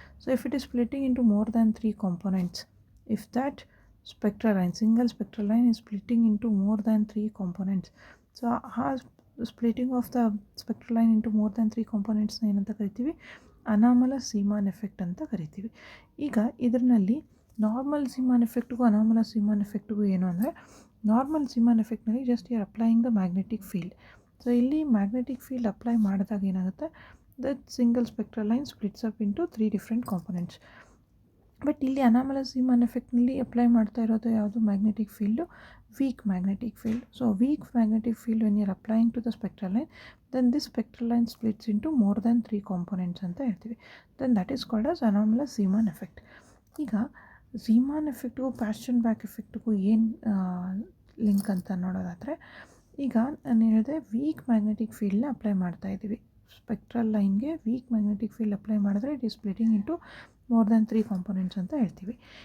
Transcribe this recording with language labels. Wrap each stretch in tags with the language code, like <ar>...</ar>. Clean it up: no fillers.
<en>So if it is splitting into more than 3 components, if that spectral line, single spectral line is splitting into more than 3 components, so splitting of the spectral line into more than 3 components</en> <kn>ಏನಂತ ಕರಿತೀವಿ,</kn> <en>Anomalous Zeeman effect ಅಂತ ಕರಿತೀವಿ.</en> <kn>ಈಗ ಇದರಲ್ಲಿ normal ಝೀಮಾನ್ ಎಫೆಕ್ಟ್ಗೂ anomalous ಝೀಮಾನ್ ಎಫೆಕ್ಟ್ಗೂ ಏನು ಅಂದರೆ, normal ಝೀಮಾನ್ ಎಫೆಕ್ಟ್ನಲ್ಲಿ</kn> <en>Just you are applying the magnetic field. So ಇಲ್ಲಿ magnetic field apply ಮಾಡಿದಾಗ ಏನಾಗುತ್ತೆ, that single spectral line splits up into 3 different components.</en> <kn>But ಇಲ್ಲಿ ಅನಾಮಲಸ್ ಝೀಮಾನ್ ಎಫೆಕ್ಟ್ನಲ್ಲಿ ಅಪ್ಲೈ ಮಾಡ್ತಾ ಇರೋದು ಯಾವುದು, magnetic field, weak magnetic field.</kn> <en>so weak magnetic field when you are applying to the spectral line, then this spectral line splits into more than 3 components</en> <kn>ಅಂತ ಹೇಳ್ತೀವಿ.</kn> <en>then that is called as anomalous Zeeman effect.</en> <kn>ಈಗ ಝೀಮಾನ್ ಎಫೆಕ್ಟ್ಗೂ passion back ಎಫೆಕ್ಟ್ಗೂ ಏನು link ಅಂತ ನೋಡೋದಾದರೆ, ಈಗ ನಾನು ಹೇಳಿದೆ weak magnetic ಫೀಲ್ಡ್ನ apply ಮಾಡ್ತಾ ಇದ್ದೀವಿ ಸ್ಪೆಕ್ಟ್ರಲ್ ಲೈನ್ಗೆ. ವೀಕ್ ಮ್ಯಾಗ್ನೆಟಿಕ್ ಫೀಲ್ಡ್ ಅಪ್ಲೈ ಮಾಡಿದ್ರೆ</kn> <en>it is splitting into more than 3 components</en> <kn>ಅಂತ ಹೇಳ್ತೀವಿ.</kn>